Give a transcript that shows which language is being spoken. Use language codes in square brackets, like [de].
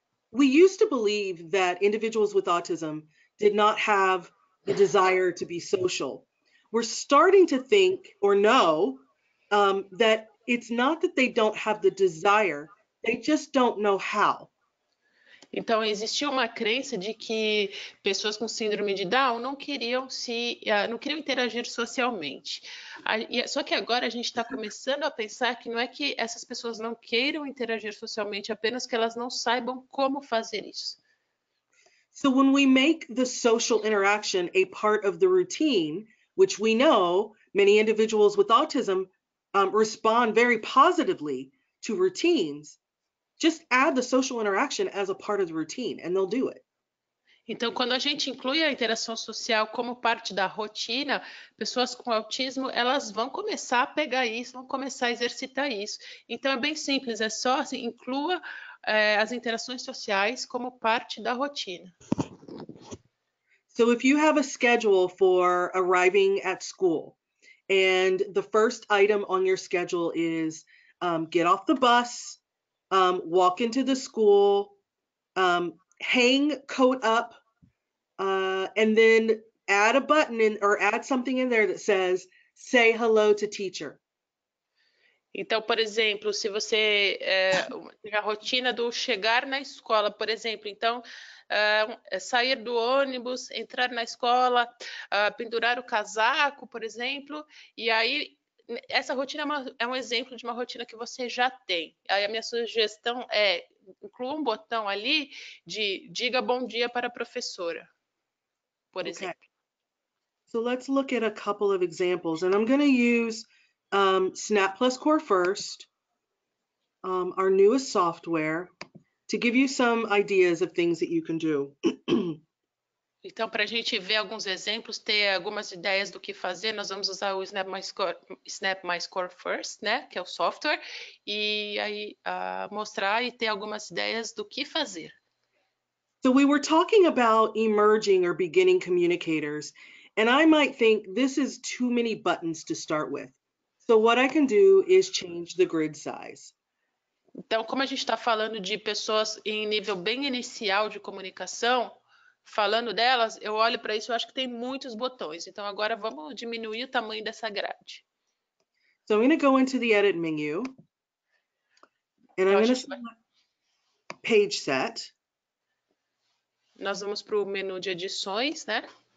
[en] We used to believe that individuals with autism did not have the desire to be social. We're starting to think or know that it's not that they don't have the desire, they just don't know how. [pt] Então, existia uma crença de que pessoas com síndrome de Down não queriam interagir socialmente. Só que agora a gente está começando a pensar que não é que essas pessoas não queiram interagir socialmente, apenas que elas não saibam como fazer isso. [en] So when we make the social interaction a part of the routine, which we know many individuals with autism respond very positively to routines, just add the social interaction as a part of the routine and they'll do it. [pt] Então, quando a gente inclui a interação social como parte da rotina, pessoas com autismo, elas vão começar a pegar isso, vão começar a exercitar isso. Então, é bem simples, é só assim, inclua as interações sociais como parte da rotina. [en] So if you have a schedule for arriving at school and the first item on your schedule is get off the bus, walk into the school, hang coat up, and then add a button in or add something in there that says, say hello to teacher. [pt] Então, por exemplo, se você tem a rotina do chegar na escola, por exemplo, então sair do ônibus, entrar na escola, pendurar o casaco, por exemplo, e aí essa rotina é um exemplo de uma rotina que você já tem. Aí a minha sugestão é inclua um botão ali de diga bom dia para a professora, por exemplo. [en] So let's look at a couple of examples, and I'm going to use Snap Plus Core first, our newest software, to give you some ideas of things that you can do. [pt] Então, para a gente ver alguns exemplos, ter algumas ideias do que fazer, nós vamos usar o Snap My Score First, né, que é o software, e aí mostrar e ter algumas ideias do que fazer. [en] So we were talking about emerging or beginning communicators, and I might think this is too many buttons to start with. So what I can do is change the grid size. [pt] Então, como a gente está falando de pessoas em nível bem inicial de comunicação, falando delas, eu olho para isso e acho que tem muitos botões. Então, agora vamos diminuir o tamanho dessa grade. [en] So I'm going to go into the edit menu, and I'm going to select page set. [pt] Nós vamos para o menu de edições, né?